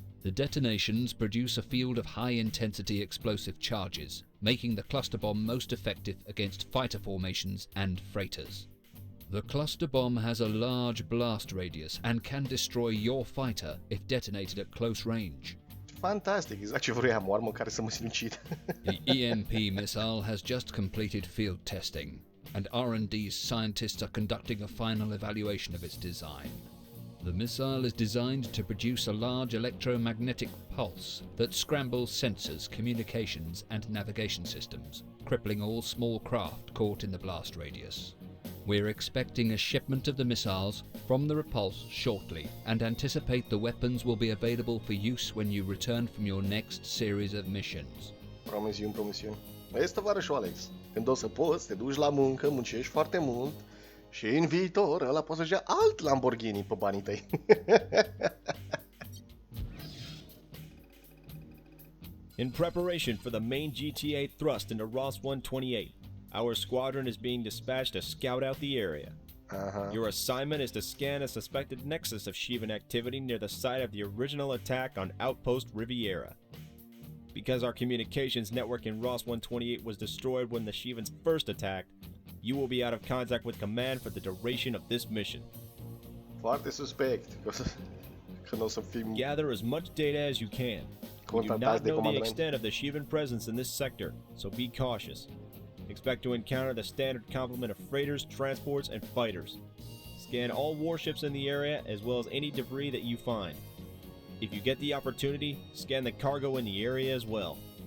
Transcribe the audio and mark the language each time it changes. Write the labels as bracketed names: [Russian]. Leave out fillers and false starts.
[English] The detonations produce a field of high-intensity explosive charges, making the cluster bomb most effective against fighter formations and freighters. The cluster bomb has a large blast radius and can destroy your fighter if detonated at close range. [Romanian] Fantastic, exact ce vroiam, o armă care să mă sinucid. [English] The EMP missile has just completed field testing, and R&D's scientists are conducting a final evaluation of its design. The missile is designed to produce a large electromagnetic pulse that scrambles sensors, communications, and navigation systems, crippling all small craft caught in the blast radius. We're expecting a shipment of the missiles from the repulse shortly, and anticipate the weapons will be available for use when you return from your next series of missions. [Romanian] Promisiuni, promisiuni. Vezi, tovarășul Alex, când o să poți, te duci la muncă, muncești foarte mult și în viitor ăla poți să-și ia alt Lamborghini pe banii tăi. [English] In preparation for the main GTA thrust into Ross 128, our squadron is being dispatched to scout out the area. Your assignment is to scan a suspected nexus of Shivan activity near the site of the original attack on Outpost Riviera. Because our communications network in Ross 128 was destroyed when the Shivans first attacked, you will be out of contact with command for the duration of this mission. [Romanian] Foarte suspect că nu o să fim [English] Gather as much data as you can. We do not know the extent of the Shivan presence in this sector, so be cautious. Expect to encounter the standard complement of freighters, transports, and fighters. Scan all warships in the area as well as any debris that you find. If you get the opportunity, scan the cargo in the area as well.